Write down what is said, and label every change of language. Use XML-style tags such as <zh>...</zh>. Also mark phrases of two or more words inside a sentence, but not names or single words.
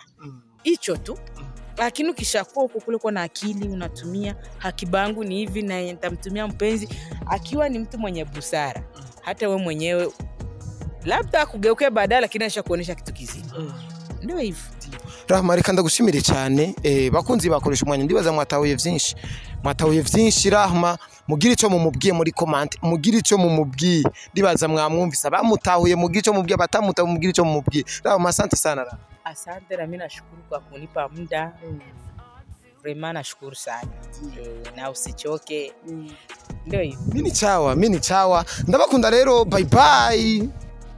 <sw>Hicho tu. Lakini ukishakuwa huko kule kwa na akili, unatumia akiba yangu ni hivi na nitamtumia mpenzi, akiwa ni mtu mwenye busara, hata wewe mwenyewe labda kugeuke baadaye, lakini ashakuonesha kitu kizima. Ndio hivyo.</sw> <rn>Rahma, reka ndagushimire cyane. Bakunzi bakoresha umwanya, ndibaza mwatahuye byinshi. Rahma, mugire ico mumubwiye muri comment, mugire ico mumubwiye, ndibaza mwamwumvisa, bamutahuye mugire ico mumubwiye, batamutahuye mugire ico mumubwiye.</rn> <sw>Rahma, asante sana Rahma. Asante, na mimi nashukuru kwa kunipa muda. Vraiment nashukuru sana. Na usichoke. Ndio hivyo. Mimi ni chawa.</sw> <rn>Ndabakunda rero,</rn> <en>bye bye.</en>